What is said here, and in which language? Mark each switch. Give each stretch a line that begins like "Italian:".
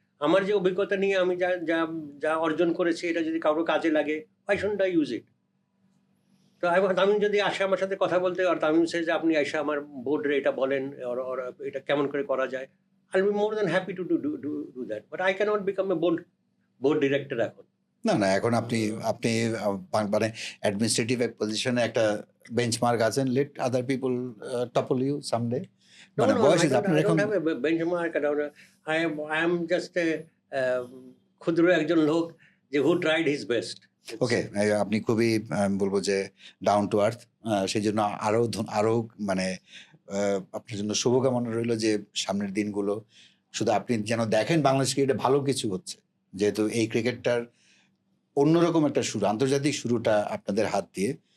Bangla: আমার যে অভিজ্ঞতা নিয়ে আমি যা অর্জন করেছি, এটা যদি কারোর কাজে লাগে,
English: why shouldn't I use it?
Bangla: তো তামিম যদি আসে আমার সাথে কথা বলতে, আর তামিম সে যে আপনি এসে আমার বোর্ডে এটা বলেন,
English: or
Bangla: এটা কেমন করে করা যায়,
English: I'll be more than happy to do that. But I cannot become a board director
Bangla: এখন। না এখন আপনি মানে অ্যাডমিনিস্ট্রেটিভ এক পজিশনে একটা বেঞ্চমার্ক আছেন।
English: Let other people topple you someday.
Bangla: মানে বয়স আপনার এখন benchmark.
English: I am just a
Bangla: ক্ষুদ্র একজন লোক যে
English: who tried his best.
Bangla: ওকে, আপনি খুবই বলবো যে
English: Down to earth.
Bangla: সেই জন্য আরো মানে আপনার জন্য শুভকামনা রইল যে সামনের দিনগুলো শুধু আপনি যেন দেখেন বাংলাদেশ ক্রিকেটে ভালো কিছু হচ্ছে, যেহেতু এই ক্রিকেটটার অন্যরকম একটা শুরু, আন্তর্জাতিক শুরুটা আপনাদের হাত দিয়ে।